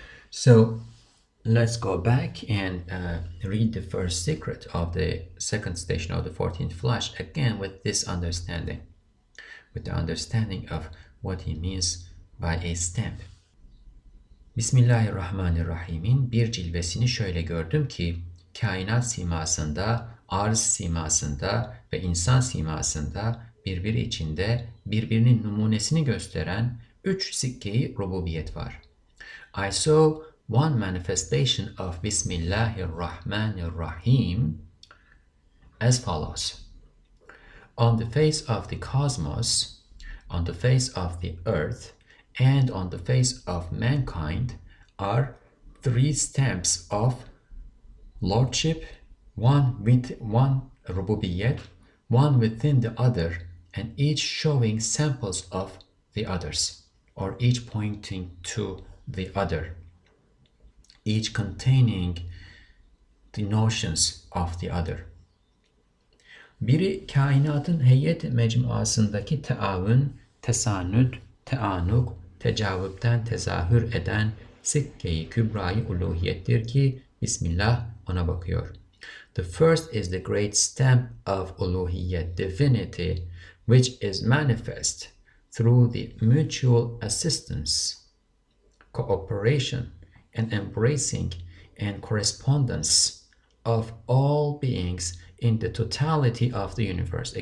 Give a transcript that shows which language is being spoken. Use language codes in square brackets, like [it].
[en] So let's go back and read the first secret of the second station of the 14th Flash, again with this understanding, with the understanding of what he means by a stamp. [tr] Bismillahirrahmanirrahim'in bir cilvesini şöyle gördüm ki, kainat simasında, arz simasında ve insan simasında birbiri içinde birbirinin numunesini gösteren 3 sikke-i rububiyet var. [en] I saw one manifestation of Bismillahirrahmanirrahim as follows. On the face of the cosmos, on the face of the earth, and on the face of mankind are 3 stamps of lordship, one with one rububiyet, one within the other, and each showing samples of the others, or each pointing to the other, each containing the notions of the other. [tr] Biri kainatın heyet mecmuasındaki teavün, tesanüt, teanuk, tecavüpten tezahür eden sikke-i kübra-i uluhiyettir ki Bismillah ona bakıyor. [en] The first is the great stamp of uluhiyet, divinity, which is manifest through the mutual assistance, cooperation, and embracing and correspondence of all beings in the totality of the universe.